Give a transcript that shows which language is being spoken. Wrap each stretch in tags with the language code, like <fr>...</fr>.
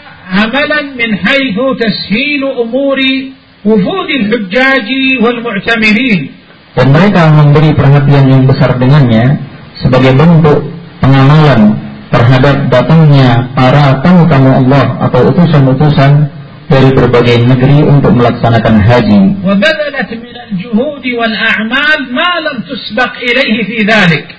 <ar>عملا من حيث تسهيل أمور وفود الحجاج والمعتمرين.</ar> <id>Dan mereka memberi perhatian yang besar dengannya sebagai bentuk pengamalan terhadap datangnya para tamu-tamu Allah atau utusan-utusan dari berbagai negeri untuk melaksanakan haji.</id> <ar>وبذلت من الجهود والأعمال ما لم تسبق إليه في ذلك.</ar>